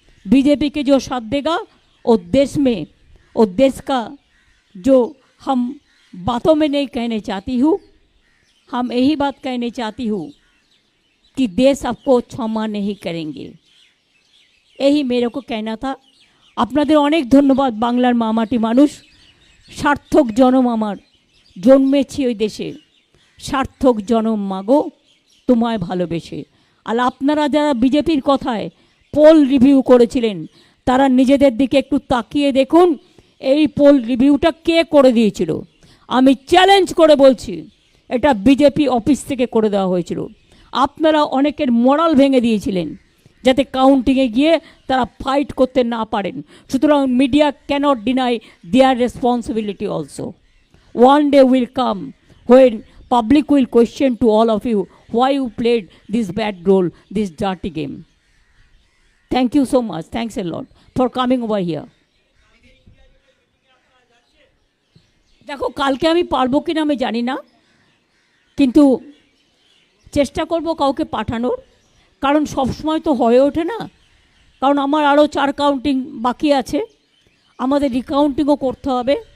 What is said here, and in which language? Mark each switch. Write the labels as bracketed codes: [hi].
[hi] BJP के जो साथ देगा वो देश में, वो देश का जो हम बातों में नहीं कहने चाहती हूँ, हम यही बात कहने चाहती हूँ कि देश आपको क्षमा नहीं करेंगे। यही मेरे को कहना था। [bn] আপনাদের অনেক ধন্যবাদ। বাংলার মামাটি মানুষ, সার্থক জনম আমার, জন্মেছি ওই দেশে, সার্থক জনম মাগো তোমায় ভালোবেসে। আর আপনারা যারা বিজেপির কথায় পোল রিভিউ করেছিলেন তারা নিজেদের দিকে একটু তাকিয়ে দেখুন এই পোল রিভিউটা কে করে দিয়েছিল। আমি চ্যালেঞ্জ করে বলছি এটা বিজেপি অফিস থেকে করে দেওয়া হয়েছিল। আপনারা অনেকের মোরাল ভেঙে দিয়েছিলেন যাতে কাউন্টিংয়ে গিয়ে তারা ফাইট করতে না পারেন। [en] সুতরাং media cannot deny their responsibility also. One day will come when public will question to all of you why you played this bad role, this dirty game. Thank you so much. Thanks a lot for coming over here. [bn] দেখো কালকে আমি পারবো কিনা আমি জানি না, কিন্তু চেষ্টা করব কাউকে পাঠানোর, কারণ সবসময় তো হয়ে ওঠে না। কারণ আমার আরও 4 কাউন্টিং বাকি আছে, আমাদের রিকাউন্টিংও করতে হবে।